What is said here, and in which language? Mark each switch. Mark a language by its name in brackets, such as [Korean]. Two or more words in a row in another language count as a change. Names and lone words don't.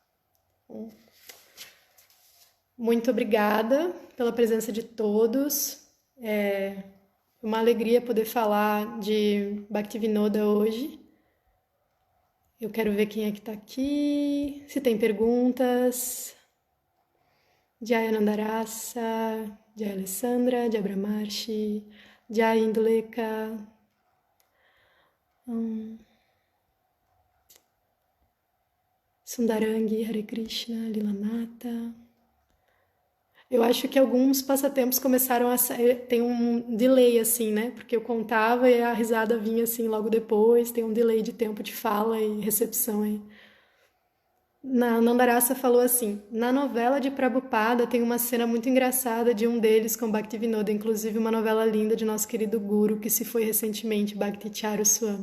[Portuguese] Muito obrigada pela presença de todos. É uma alegria poder falar de Bhaktivinoda hoje. Eu quero ver quem é que está aqui, se tem perguntas. Jaya Nandarasa, Jaya Alessandra, Jaya Brahmarshi, Jaya Induleka. Sundarangi, Hare Krishna, Lilanata. Eu acho que alguns passatempos começaram a tem um delay assim, né? Porque eu contava e a risada vinha assim logo depois, tem um delay de tempo de fala e recepção aí. Nandarasa falou assim: na novela de Prabhupada tem uma cena muito engraçada de um deles com Bhaktivinoda, inclusive uma novela linda de nosso querido Guru, que se foi recentemente, Bhakti Charu Swami.